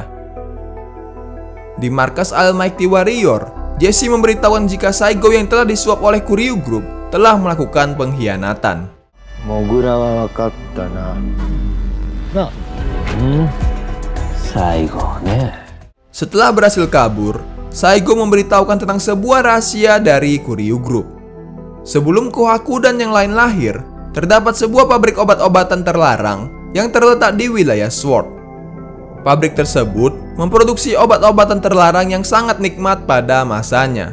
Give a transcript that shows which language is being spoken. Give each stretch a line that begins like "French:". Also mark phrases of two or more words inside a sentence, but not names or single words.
Indonesian: Di markas Almighty Warrior, Jesse memberitahukan jika Saigo yang telah disuap oleh Kuryu Group telah melakukan pengkhianatan.
Japanese: モグラは分かったな. Saigo ne.
Indonesian: Setelah berhasil kabur, Saigo memberitahukan tentang sebuah rahasia dari Kuryu Group. Sebelum Kohaku dan yang lain lahir, terdapat sebuah pabrik obat-obatan terlarang yang terletak di wilayah Sword. Pabrik tersebut memproduksi obat-obatan terlarang yang sangat nikmat pada masanya.